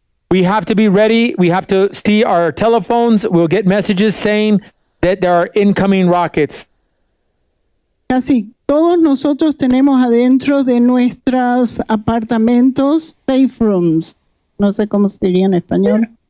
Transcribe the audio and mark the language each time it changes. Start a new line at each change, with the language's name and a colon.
English: We have to be ready. We have to see our telephones. We'll get messages saying that there are incoming rockets.
Spanish: Casi todos nosotros tenemos adentro de nuestros apartamentos
English: safe rooms.
Spanish: No sé cómo se diría en español.